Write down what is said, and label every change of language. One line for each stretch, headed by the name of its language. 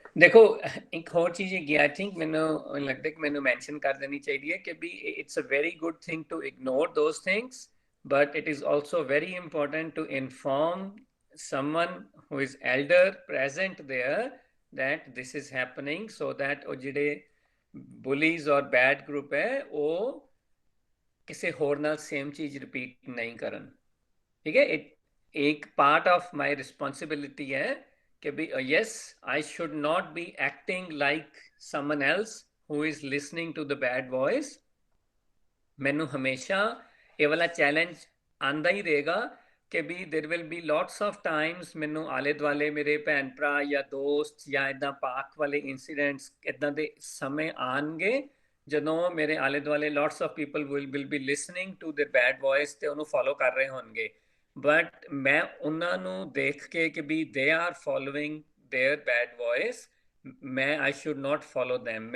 Punjabi: ਦੇਖੋ, ਇੱਕ ਹੋਰ ਚੀਜ਼ ਹੈਗੀ, ਆਈ ਥਿੰਕ ਮੈਨੂੰ ਲੱਗਦਾ ਕਿ ਮੈਨੂੰ ਮੈਂਸ਼ਨ ਕਰ ਦੇਣੀ ਚਾਹੀਦੀ ਹੈ ਕਿ
English: ਵੀ it's a very good thing to ignore those things, but it is also very important to inform someone who is elder present there that this is happening so that
Punjabi: ਉਹ ਜਿਹੜੇ bullies or bad group ਹੈ ਉਹ ਕਿਸੇ ਹੋਰ ਨਾਲ same ਚੀਜ਼ repeat ਨਹੀਂ ਕਰਨ। ਠੀਕ ਹੈ?
English: ਇੱਕ part of my responsibility ਹੈ ਕਿ ਵੀ yes I should not be acting like someone else who is listening to the bad voice।
Punjabi: ਮੈਨੂੰ ਹਮੇਸ਼ਾ ਇਹ ਵਾਲਾ ਚੈਲੰਜ ਆਂਦਾ ਹੀ ਰਹੇਗਾ ਕਿ ਵੀ
English: there will be lots of times
Punjabi: ਮੈਨੂੰ ਆਲੇ ਦੁਆਲੇ ਮੇਰੇ ਭੈਣ ਭਰਾ ਜਾਂ ਦੋਸਤ ਜਾਂ ਇੱਦਾਂ ਪਾਕ ਵਾਲੇ ਇਨਸੀਡੈਂਟਸ ਇੱਦਾਂ ਦੇ ਸਮੇਂ ਆਉਣਗੇ ਜਦੋਂ ਮੇਰੇ ਆਲੇ ਦੁਆਲੇ
English: lots of people will be listening to their bad voice
Punjabi: ਤੇ ਉਹਨੂੰ ਫੋਲੋ ਕਰ ਰਹੇ ਹੋਣਗੇ, ਬਟ ਮੈਂ ਉਹਨਾਂ ਨੂੰ ਦੇਖ ਕੇ ਕਿ ਵੀ
English: they are following their bad voice,
Punjabi: ਮੈਂ
English: I should not follow them।